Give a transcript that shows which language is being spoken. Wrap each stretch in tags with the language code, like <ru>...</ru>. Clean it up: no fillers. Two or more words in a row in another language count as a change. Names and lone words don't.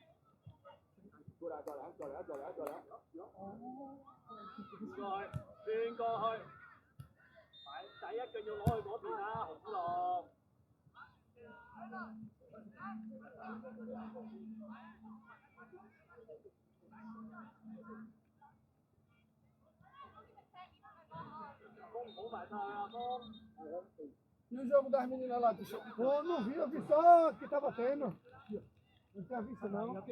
<yue>good 啦，再嚟啊再嚟啊再嚟啊再嚟啊，唔該，轉過去，第一腳要攞去嗰邊啊，紅之龍。</yue> <pt>E o jogo das meninas lá? Pô, não vi, eu vi só que tava tendo. Não tinha visto não.</pt>